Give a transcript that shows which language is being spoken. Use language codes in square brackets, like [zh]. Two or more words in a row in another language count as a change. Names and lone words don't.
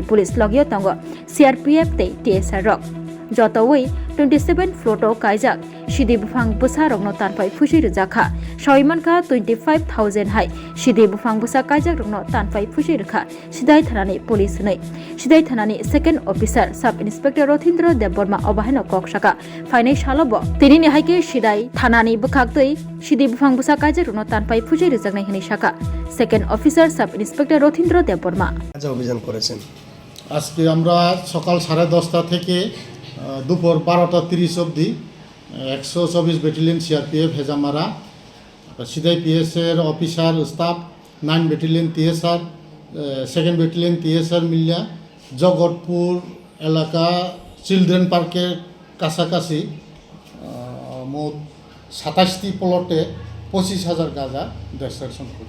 [trp] Police Logio Tongo CRPF Te TSR Rock Jotawai 27 Floto Kaijak Shidi Bhangbusa Rongno Tanfai Fushiri Jakha Shoimanka 25,000 Hai Shidi Bhangbusa Kaijak Rongno Tanfai Fushiri Kha Shidai Thanani Police Nei Shidai Thanani [en] Second Officer Sub Inspector [trp] Rothindra Deborma Obaheno Kokshaka Financial Lobo Tinini Haike Shidai Thanani Bukhaktoi Shidi Bhangbusa Kaijak Rongno Tanfai Fushiri Jagnai Hini Shaka [en] Second Officer Sub Inspector [trp] Rothindra Deborma [bn] অভিযান করেছেন আজকে আমরা সকাল 10:30 থেকে দুপুর 12:30 অবধি 124 ব্যাটালিয়ন সিআরপিএফ হেজামারা সিদাই পিএস এর [en] officer staff [bn] 9 ব্যাটালিয়ন টিএসআর সেকেন্ড ব্যাটালিয়ন টিএসআর মিলিয়া জগৎপুর এলাকা চিলড্রেন পার্কের কাছাকাছি মোট 27টি প্লটে 25,000 গাঁজা ডিস্ট্রাকশন করি।